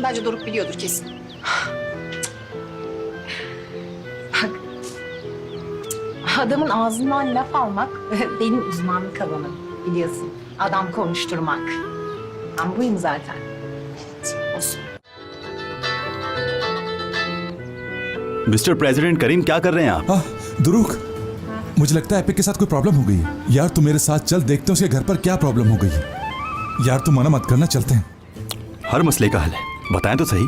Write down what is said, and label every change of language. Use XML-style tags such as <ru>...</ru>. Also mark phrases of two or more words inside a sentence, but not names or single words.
<tr>Bence Doruk biliyordur kesin. Bak, adamın ağzından laf almak benim uzmanlık alanım biliyorsun. Adam konuşturmak. Ben buyum zaten. Olsun.</tr> <en>Mister President</en> <hi>करीम क्या कर रहे हैं आप? दुरुक, मुझे लगता है एपिक के साथ कोई प्रॉब्लम हो गई है। यार तू मेरे साथ चल, देखते हैं उसके घर पर क्या प्रॉब्लम हो गई है। यार तू मना मत करना, चलते हैं। हर मसले का हल है, बताएं तो सही।</hi>